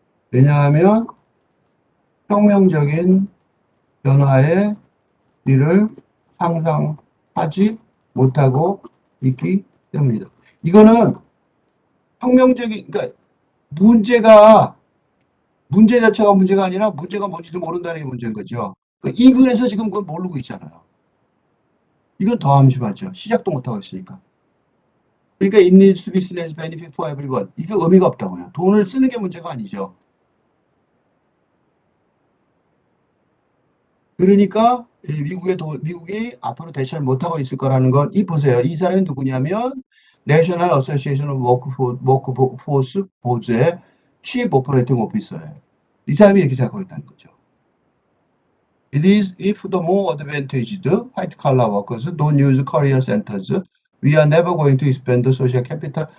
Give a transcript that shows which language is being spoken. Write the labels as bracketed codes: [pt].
[ko] 왜냐하면 혁명적인 변화의 일을 상상하지 못하고 있기 때문이다. 이거는 혁명적인, 그러니까 문제가, 문제 자체가 문제가 아니라 문제가 뭔지도 모른다는 게 문제인 거죠. 그러니까 이 글에서 지금 그걸 모르고 있잖아요. 이건 더 암심하죠. 시작도 못하고 있으니까. 그러니까 [en] it needs to be seen as benefit for everyone. [ko] 이게 의미가 없다고요. 돈을 쓰는 게 문제가 아니죠. 그러니까 미국이 앞으로 대처를 못하고 있을 거라는 건 이 보세요. 이 사람이 누구냐면 내셔널 어소시에이션 오브 워크포스 보즈의 치프 오퍼레이팅 오피서예요. 이 사람이 이렇게 생각하고 있다는 거죠. [en] It is if the more advantaged white collar workers don't use career centers, we are never going to expand the social capital.